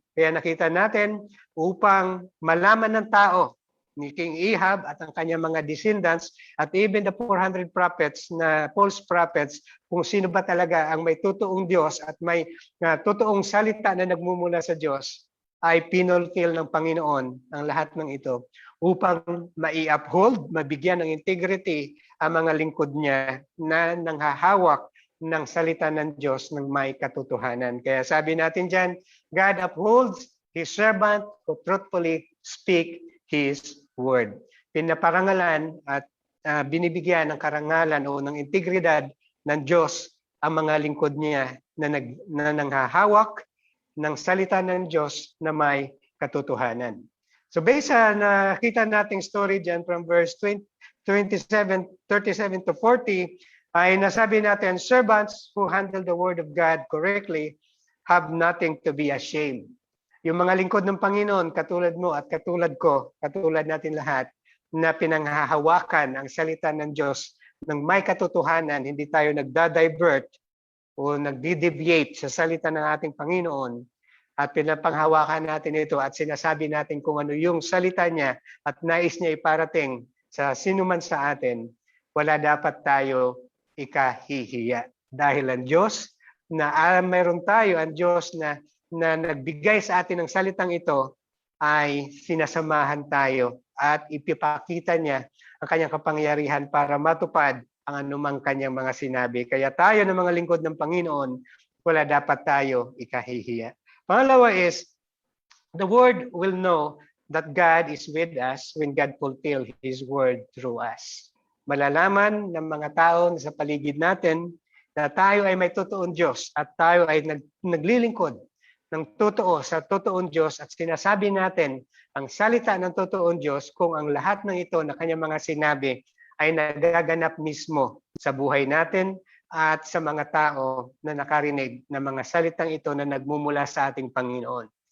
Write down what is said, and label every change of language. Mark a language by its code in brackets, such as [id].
[tl] Kaya nakita natin upang malaman ng tao ni King Ahab at ang kanyang mga descendants at [en] even the 400 prophets [tl] na false prophets kung sino ba talaga ang may totoong Diyos at may totoong salita na nagmumula sa Diyos, ay pinulfill ng Panginoon ang lahat ng ito upang mai-uphold, mabigyan ng integrity ang mga lingkod niya na nanghahawak ng salita ng Diyos ng may katotohanan. Kaya sabi natin dyan, [en] God upholds His servant who truthfully speak His word. [tl] Pinaparangalan at binibigyan ng karangalan o ng integridad ng Diyos ang mga lingkod niya na nanghahawak ng salita ng Diyos na may katotohanan. So based sa nakita nating story dyan from verse 37 to 40, ay nasabi natin, [en] servants who handle the word of God correctly have nothing to be ashamed. [tl] Yung mga lingkod ng Panginoon, katulad mo at katulad ko, katulad natin lahat, na pinanghahawakan ang salita ng Diyos ng may katotohanan, hindi tayo nagda-divert o nagdi-deviate sa salita ng ating Panginoon, at pinapanghawakan natin ito at sinasabi natin kung ano yung salita niya at nais niya iparating sa sinuman sa atin, wala dapat tayo ikahihiya. Dahil ang Diyos na mayroon tayo, ang Diyos na nagbigay sa atin ng salitang ito, ay sinasamahan tayo at ipipakita niya ang kanyang kapangyarihan para matupad ang anumang kanyang mga sinabi. Kaya tayo ng mga lingkod ng Panginoon, wala dapat tayo ikahihiya. Pangalawa is, [en] the word will know that God is with us when God fulfill His word through us. [tl] Malalaman ng mga tao sa paligid natin na tayo ay may totoong Diyos at tayo ay naglilingkod ng totoo sa totoong Diyos at sinasabi natin ang salita ng totoong Diyos kung ang lahat ng ito na kanyang mga sinabi ay nagaganap mismo sa buhay natin at sa mga tao na nakarinig ng mga salitang ito na nagmumula sa ating Panginoon.